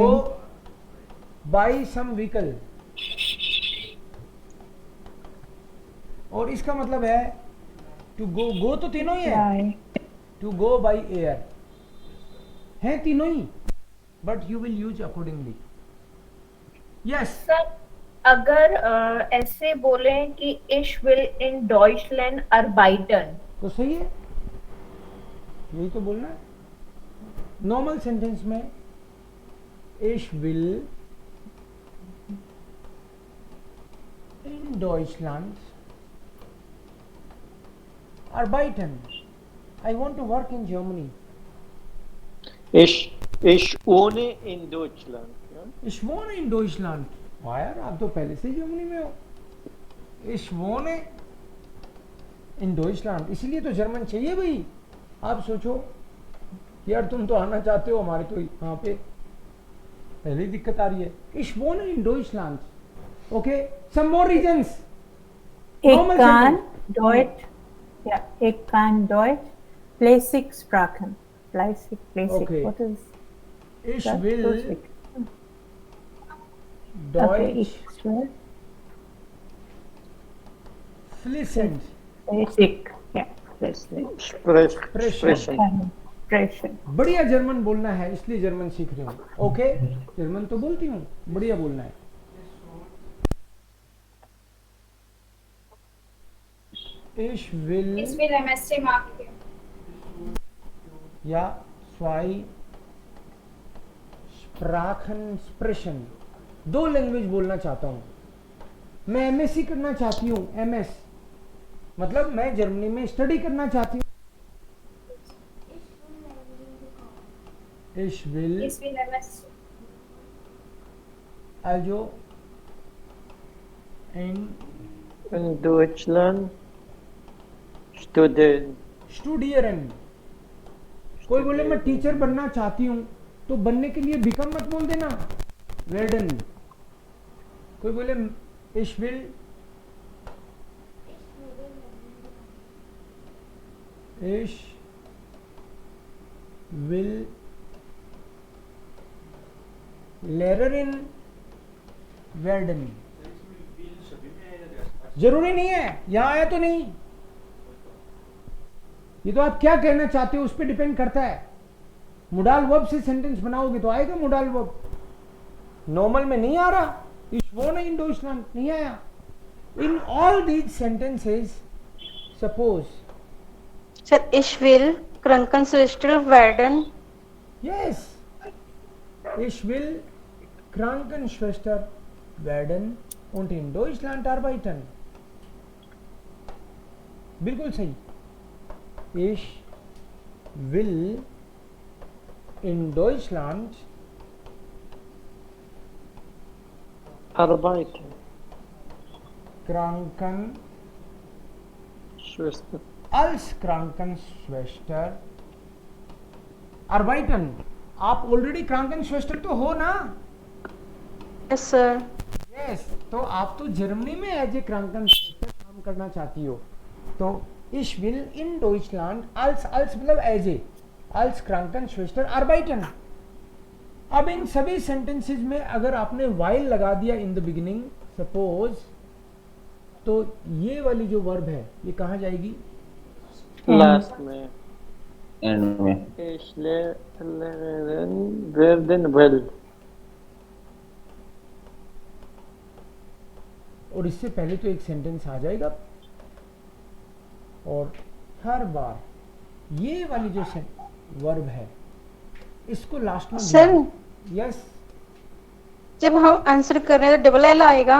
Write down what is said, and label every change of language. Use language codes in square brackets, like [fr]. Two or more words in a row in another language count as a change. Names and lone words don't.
[en] go by some vehicle, [hi] और इसका मतलब है [en] to go [hi] तो तीनों ही है, [en] to go by air [hi] है तीनों ही, [en] but you will use accordingly. यस [hi] सर, अगर ऐसे बोले कि [de] ich will in Deutschland arbeiten, [hi] तो सही है, यही तो बोलना है। नॉर्मल सेंटेंस में [de] ich will in Deutschland arbeiten। [en] I want to work in Germany। [de] Ich wohne in Deutschland। Ich wohne in Deutschland। [hi] वाह यार, आप तो पहले से जर्मनी में हो। [de] Ich wohne in Deutschland, [hi] इसीलिए तो जर्मन चाहिए भाई। आप सोचो यार, तुम तो आना चाहते हो, हमारे तो यहाँ पे पहले ही दिक्कत आ रही है। [de] Ich wohne in Deutschland। [en] Okay, some more reasons। [de] Ich kann Deutsch, ja, ich kann Deutsch flüssig sprechen। Flüssig, [en] Okay. what is [de] Ich [en] that? [de] will Flüssig. Deutsch Okay, ich will fließend flüssig, ja, flüssig sprechen। sprechen। [hi] बढ़िया जर्मन बोलना है, इसलिए जर्मन सीख रही हूँ। ओके, जर्मन तो बोलती हूँ, बढ़िया बोलना है। [de] Ich will MSc Marketing। [hi] या [de] zwei Sprachen sprechen, [hi] 2 लैंग्वेज बोलना चाहता हूँ। मैं एमएससी करना चाहती हूँ, एमएस मतलब मैं जर्मनी में स्टडी करना चाहती हूँ। [de] Ich will MSc also in Deutschland [hi] studieren। कोई बोले मैं टीचर बनना चाहती हूँ, तो बनने के लिए बिकम मत बोल देना, werden। कोई बोले [de] ich will lernen werden। [hi] जरूरी नहीं है, यहां आया तो नहीं, ये तो आप क्या कहना चाहते हो उस पर डिपेंड करता है। [en] modal verb [hi] से सेंटेंस बनाओगे तो आएगा [en] modal verb, [hi] नॉर्मल में नहीं आ रहा, [de] ich wohne in Deutschland [hi] नहीं आया। [en] In all these sentences, suppose Sir, [de] ich will Krankenschwester werden. yes, ich will Krankenschwester werden und in Deutschland arbeiten। [hi] बिल्कुल सही। [de] Ich will in Deutschland Arbeiten. Krankenschwester als Krankenschwester arbeiten। [hi] आप ऑलरेडी Krankenschwester तो हो ना? [en] Yes, sir. [hi] Yes, तो आप तो जर्मनी में [en] as a [hi] Krankenschwester काम करना चाहती हो, तो [de] ich will in Deutschland als [hi] मतलब [en] as a [de] als Krankenschwester arbeiten। [hi] अब इन सभी सेंटेंसेस में अगर आपने while लगा दिया [en] in the beginning suppose, [hi] तो ये वाली जो वर्ब है ये कहाँ जाएगी? लास्ट में, एंड में। [de] ich werden will। [hi] और इससे पहले तो एक सेंटेंस आ जाएगा, और हर बार ये वाली जो वर्ब है इसको लास्ट में सर, यस जब हम आंसर कर रहे हैं तो [en] double L [hi] आएगा।